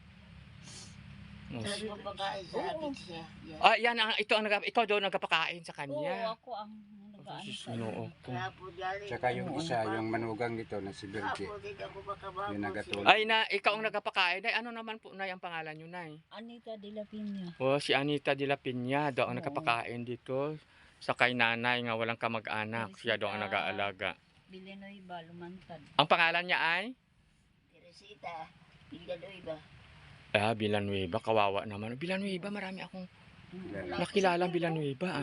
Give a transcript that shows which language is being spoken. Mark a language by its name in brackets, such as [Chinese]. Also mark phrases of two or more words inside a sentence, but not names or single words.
[Filipino] Talagang pagkain sa akin siya. Yan ikaw daw nagpapakain sa Oo, kanya. ako ang nag-aano sa Oo. Kaya po dali. Tsaka yung isa, yung manugang dito na si Birgie. Ako din ako makabago. Yung nagatulong. Ay na ikaw ang nagpapakain. Ay, ano naman po nay ang pangalan niyo nay? Anita de la Piña. Si Anita de la Piña daw ang Oo. nagpapakain dito sa kay nanay nga walang kamag-anak. Siya daw ang nag-aalaga. Villanueva, Lumantad. Ang pangalan niya ay? Teresita, Villanueva. Villanueva. Kawawa naman. Villanueva, marami akong Yan, nakilalang Villanueva.